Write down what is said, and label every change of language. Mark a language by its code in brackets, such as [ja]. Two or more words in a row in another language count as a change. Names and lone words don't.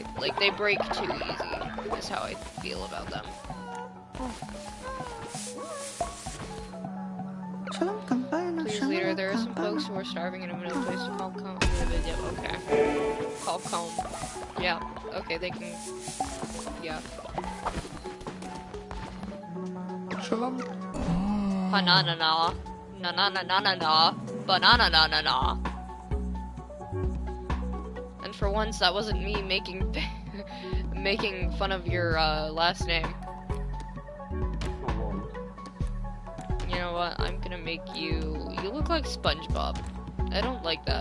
[en] Like, they break too easy, is how I feel about them. Please, leader, there are some folks who are starving in a middle place to call comb. Okay. Call comb. Yeah. Okay, they can. Yeah. Banana na. Na na na na na na. Banana na na na. And for once, that wasn't me making making fun of your last name. You know what? I'm gonna make you. You look like SpongeBob. I don't like that.